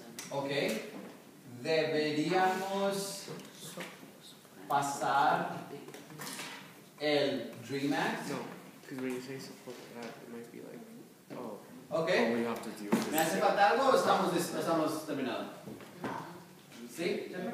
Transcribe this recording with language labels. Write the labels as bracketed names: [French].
[Spanish] Ok. Deberíamos pasar el Dream Act. [English] No, because when you say support that, it might be like, oh, Ok. all we have to do is [Spanish] ¿Me hace falta algo o estamos terminados? ¿Sí?